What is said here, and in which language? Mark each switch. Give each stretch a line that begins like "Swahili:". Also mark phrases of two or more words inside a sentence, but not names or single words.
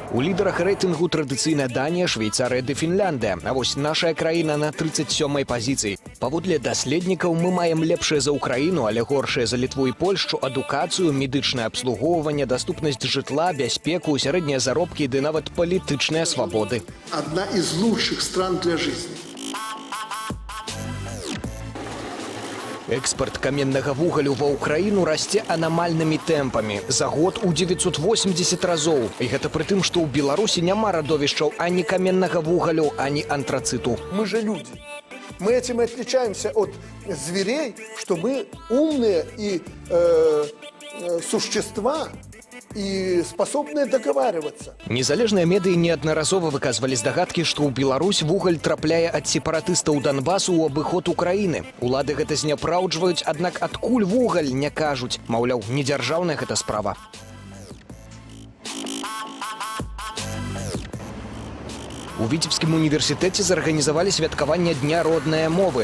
Belarusian: У лідарах рэйтынгу традыцыйна Данія, Швейцарыя ды Фінляндыя. А вось нашая краіна на 37-й пазіцыі. Паводле даследнікаў мы маем лепшае за Украіну, але горшае за Літву і Польшчу адукацыю, медычнае абслугоўванне, даступнасць жытла, бяспеку, сярэднія заробкі ды нават палітычныя свабоды.
Russian: Одна из лучших стран для жизни.
Belarusian: Экспорт каменнага вугалю ва ўкраіну расце анамальнымі тэмпамі. За год у 980 разоў. І гэта пры тым, што ў Беларусі няма радовішчаў ані каменнага вугалю, ані антрациту.
Russian: Мы же люди. Мы этим и отличаемся от зверей, что мы умные и существа, и способные договариваться.
Belarusian: Незалежныя медыі неаднаразова выказвалі здагадкі, што ў Беларусь вугаль трапляе ад сепаратыстаў Донбасу ў абыход Украіны. Улады гэта зняпраўджваюць, аднак адкуль вугаль не кажуць. Маўляў, не дзяржаўная гэта справа. У Віцебскім універсітэце зарганізавалі святкаванне Дня роднае мовы.